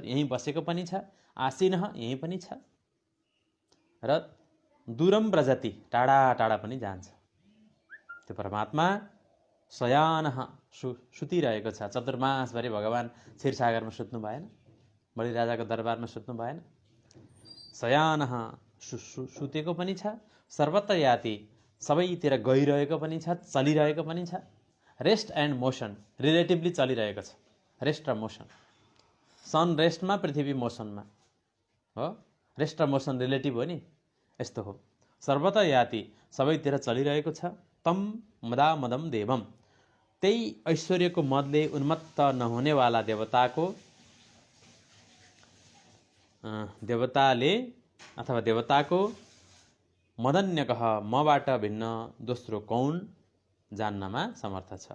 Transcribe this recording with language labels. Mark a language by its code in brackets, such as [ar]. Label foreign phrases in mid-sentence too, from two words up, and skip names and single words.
[ne] यहीँ बसेको पनि छ, आसीनः यहीँ पनि छ, र [sa] दूरम व्रजति [ne] टाढा टाढा पनि जान्छ त्यो परमात्मा। शयानः सुतिरहेको छ, चतुर्मासभरि भगवान क्षीरसागरमा सुत्नु भएन, बलिराजाको दरबारमा सुत्नु भएन। शयानः सुतेको पनि छ, [sa] सर्वत्र याति [ne] सबैतिर गइरहेको पनि छ, चलिरहेको पनि छ। [en] rest and motion relatively [ne] चलिरहेको छ, [en] रेस्ट र मोसन। [ne] सन रेस्टमा, पृथ्वी मोसनमा हो। रेस्ट र मोसन रिलेटिभ हो नि, यस्तो हो। [sa] सर्वत्र याति [ne] सबैतिर चलिरहेको छ। [sa] तम मदा मदम देवम, [ne] त्यही ऐश्वर्यको मदले उन्मत्त नहुनेवाला देवताको मदन्यकः मबाट भिन्न दोस्रो कौन जान्नमा समर्थ छ।